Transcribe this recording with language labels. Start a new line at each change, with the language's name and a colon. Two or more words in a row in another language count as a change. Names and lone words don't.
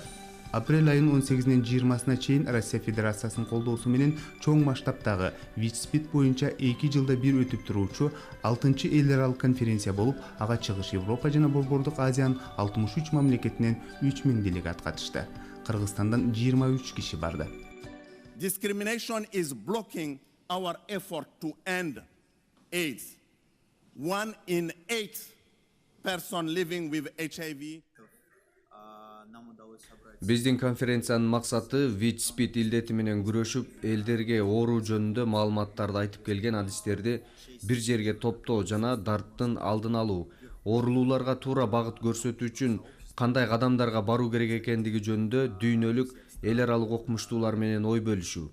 Kyrgyz: Апрель айынын 18-нен 20-сына чейин Россия Федерациясынын колдоосу менен чоң масштабтагы ВИЧ-СПИД боюнча 2 жылда бир өтүп туруучу 6-чы эл аралык конференция болуп, ага Чыгыш Европа жана Борбордук Азиянын 63 мамлекетинен 3000 делегат катышты. Кыргызстандан 23 киши барды.
English: Discrimination is blocking our effort to end AIDS. 1 in 8 person living with HIV.
Kyrgyz: Биздин конференциянын максаты ВИЧ-СПИД илдети менен күрөшүп, элдерге оору жөнүндө маалыматтарды айтып келген адистерди бир жерге топтоо жана дарттын алдын алуу, оорулууларга туура багыт көрсөтүү үчүн кандай кадамдарга баруу керек экендиги жөнүндө дүйнөлүк эл аралык окумуштуулар менен ой бөлүшүү.